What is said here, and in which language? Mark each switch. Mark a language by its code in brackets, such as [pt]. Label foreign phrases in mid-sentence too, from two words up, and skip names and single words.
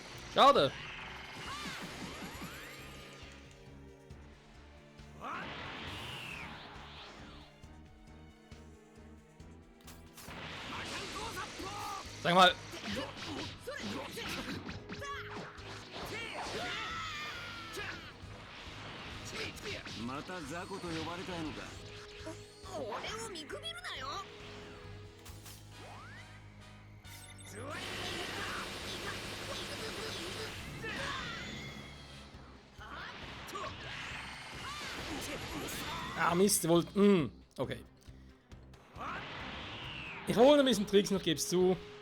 [de] Schade. Sag mal. [ja] また雑魚と呼ばれたいのか。俺を見くびるなよ。 [de] Ah, Mist, wollt. Okay. Ich hole ein bisschen Tricks noch, geb's zu.